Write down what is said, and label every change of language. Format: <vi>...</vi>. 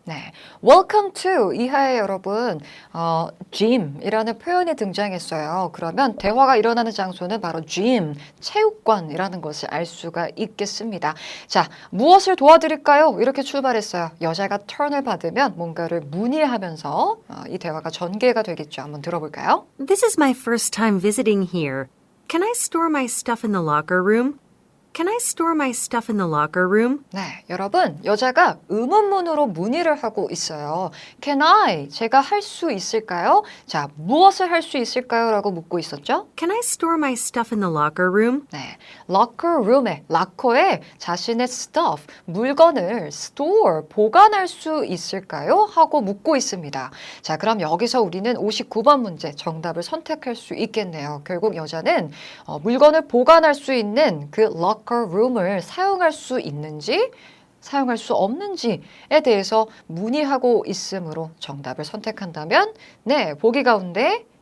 <ko>네,</ko> <en>welcome to</en> <ko>이하에 여러분 gym이라는 표현이 등장했어요. 그러면 대화가 일어나는 장소는 바로 gym, 체육관이라는 것을 알 수가 있겠습니다. 자, 무엇을 도와드릴까요? 이렇게 출발했어요. 여자가 턴을 받으면 뭔가를 문의하면서 이 대화가 전개가 되겠죠. 한번 들어볼까요?</ko> <en>This is my first time visiting here. Can I store my stuff in the locker room? Can I store my stuff in the locker room?</en> <ko>네, 여러분, 여자가 의문문으로 문의를 하고 있어요.</ko> <en>Can I?</en> <ko>제가 할 수 있을까요? 자, 무엇을 할 수 있을까요? 라고 묻고 있었죠?</ko> <en>Can I store my stuff in the locker room?</en> <ko>네, locker room에, 락커에 자신의 stuff, 물건을 store, 보관할 수 있을까요? 하고 묻고 있습니다. 자, 그럼 여기서 우리는 59번 문제 정답을 선택할 수 있겠네요. 결국 여자는 물건을 보관할 수 있는 그 locker room을 사용할 수 있는지 사용할 수 없는지에 대해서 문의하고 있으므로 정답을 선택한다면 네, 보기 가운데</ko>